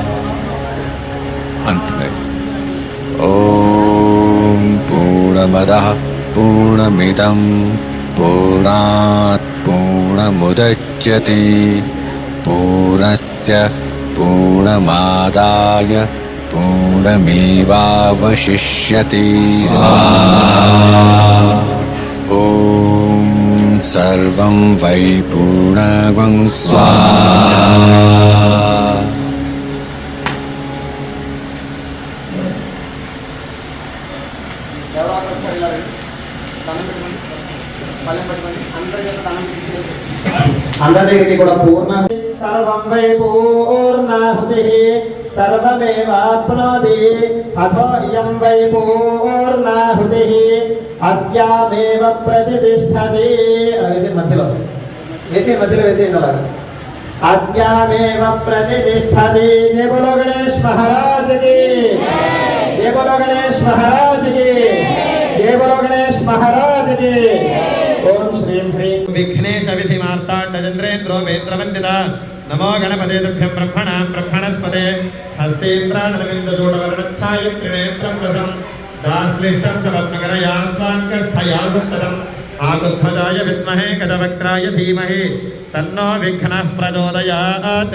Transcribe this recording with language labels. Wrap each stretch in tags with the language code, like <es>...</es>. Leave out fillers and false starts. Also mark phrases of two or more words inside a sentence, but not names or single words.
<hi>अंत में</hi> <sa>ओम पूर्णमदः पूर्णमिदं पूर्णात् पूर्णमुदच्यते पूर्णस्य पूर्णमादाय पूर्णमेवावशिष्यते स्वाहा। ओम सर्वं वै पूर्णं स्वाहा।</sa> <te>అందరికీ కూడా</te> <sa>పూర్ణ సర్వం వై పూర్ణాహుతిః సర్వమేవాప్నోతి అథో ఇయం వై పూర్ణాహుతిః అస్యామేవ ప్రతిష్ఠతి.</sa> <te>మధ్యలో వేసేయండి అలా.</te> <sa>अस्यामेव प्रतिष्ठति।</sa> <hi>जय बोलो गणेश महाराज की, जय बोलो गणेश महाराज की। जय बोलो गणेश महाराज की।</hi> <sa>ओम श्रीं ह्रीं विघ्नेश विधि मार्ताण्डचन्द्रेन्द्रो वेत्रवन्दिता नमो गणपते तुभ्यं ब्रह्मणां ब्रह्मणस्पते हस्तेन्द्रानलमिन्दजूडवर्णच्छाय त्रिनेत्रं प्रदं दाश्लिष्टं च पद्मकरया स्वाङ्कस्थया सुन्दरम् आकुध्वजाय विद्महे गजवक्त्राय धीमहि तन्नो विघ्नः प्रचोदयात्।</sa>